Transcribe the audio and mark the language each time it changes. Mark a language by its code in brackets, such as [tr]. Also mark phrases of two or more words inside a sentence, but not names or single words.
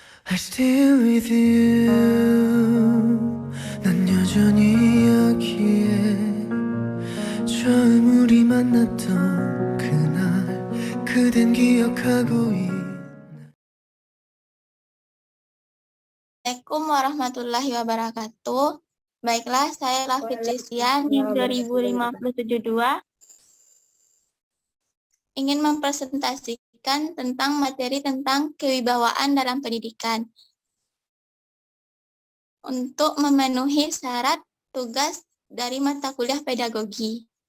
[en] I still with you. [ko] 난 여전히 여기에 처음 우리 만났던 그날 그댄 기억하고 [ar] السلام عليكم ورحمة الله وبركاته. [id] Baiklah, saya Lafid Rizia, NIM 205072, ingin mempresentasikan tentang materi tentang kewibawaan dalam pendidikan. Untuk memenuhi syarat tugas dari mata kuliah pedagogi.